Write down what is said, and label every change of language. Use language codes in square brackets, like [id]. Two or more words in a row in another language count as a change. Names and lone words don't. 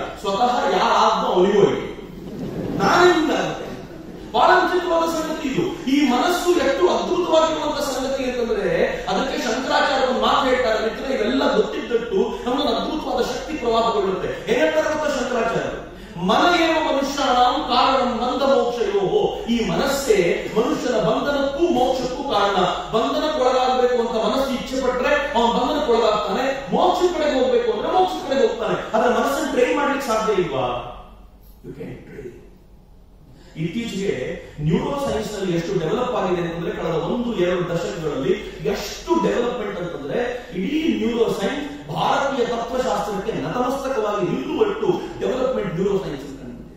[kn] ಸ್ವತಃ ಯಾರಾದ್ನೋ ಅವನಿಗೂ ಐಡಿಯಾ, ನಾನೇ ಹಿಂಗಾಗುತ್ತೆ. ಬಹಳ ವಿಚಿತ್ರವಾದ ಸಂಗತಿ ಇದು. ಈ ಮನಸ್ಸು ಎಷ್ಟು ಅದ್ಭುತವಾಗಿರುವಂತಹ ಸಂಗತಿ ಅಂತಂದ್ರೆ, ಅದಕ್ಕೆ ಶಂಕರಾಚಾರ್ಯ ಒಂದು ಮಾತು ಹೇಳ್ತಾರೆ, ಮಿತ್ರ ಇವೆಲ್ಲ ಗೊತ್ತಿದ್ದಟ್ಟು ನಮ್ಮೊಂದು ಅದ್ಭುತವಾದ ಶಕ್ತಿ ಪ್ರವಾಹಗೊಳ್ಳುತ್ತೆ. ಏನ್ ಹೇಳ್ತಾರೆ ಗೊತ್ತಾ ಶಂಕರಾಚಾರ್ಯ? [sa] ಮನಯೇವ ಮನುಷ್ಯಾಣಂ ಕಾರಣಂ ಬಂಧ ಮೋಕ್ಷಯೋ. [kn] ಈ ಮನಸ್ಸೇ ಮನುಷ್ಯನ ಬಂಧನಕ್ಕೂ ಮೋಕ್ಷಕ್ಕೂ ಕಾರಣ. ಬಂಧನಕ್ಕೊಳಗಾಗಬೇಕು ಅಂತ ಮನಸ್ಸು ಇಚ್ಛೆ ಪಟ್ರೆ ಅವನು ಬಂಧನಕ್ಕೊಳಗಾಗ್ತಾನೆ, ಮೋಕ್ಷ ಕಡೆಗೆ ಹೋಗ್ಬೇಕು ಅಂದ್ರೆ ಮೋಕ್ಷ ಕಡೆಗೆ ಹೋಗ್ತಾನೆ. ಆದ್ರೆ ಮನಸ್ಸನ್ನು ಟ್ರೈನ್ ಮಾಡ್ಲಿಕ್ಕೆ ಸಾಧ್ಯ ಇಲ್ವಾ? [en] you can train. [kn] ಇತ್ತೀಚೆಗೆ [en] neuro science [kn] ನಲ್ಲಿ ಎಷ್ಟು ಡೆವಲಪ್ ಆಗಿದೆ ಅಂತಂದ್ರೆ, ಕಳೆದ 1-2 ದಶಕಗಳಲ್ಲಿ ಎಷ್ಟು ಡೆವಲಪ್ಮೆಂಟ್ ಅಂತಂದ್ರೆ, ಇಡೀ [en] neuro science [kn] ಭಾರತೀಯ ತತ್ವಶಾಸ್ತ್ರಕ್ಕೆ ನತಮಸ್ತಕವಾಗಿ ನಿಲ್ಲುವಟ್ಟು [en] development neuro science [kn] ಕಂಡಿದೆ.